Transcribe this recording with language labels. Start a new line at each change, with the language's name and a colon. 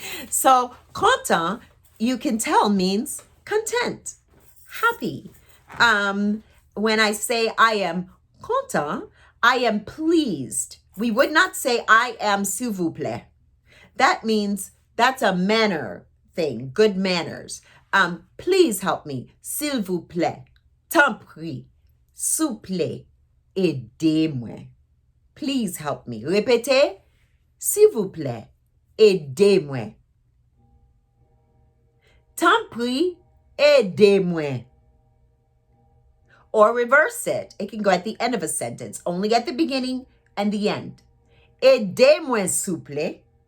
English: So content, you can tell, means content, happy. When I say I am content, I am pleased. We would not say I am
French: s'il vous plaît.
English: That means that's a manner thing, good manners. Please help me,
French: s'il vous plaît. T'en prie, s'il vous plaît, aidez-moi. Please help me. Répétez, s'il vous plaît, aidez-moi. T'en prie, aidez-moi.
English: Or reverse it. It can go at the end of a sentence, only at the beginning and the end.
French: Aidez-moi, s'il vous plaît.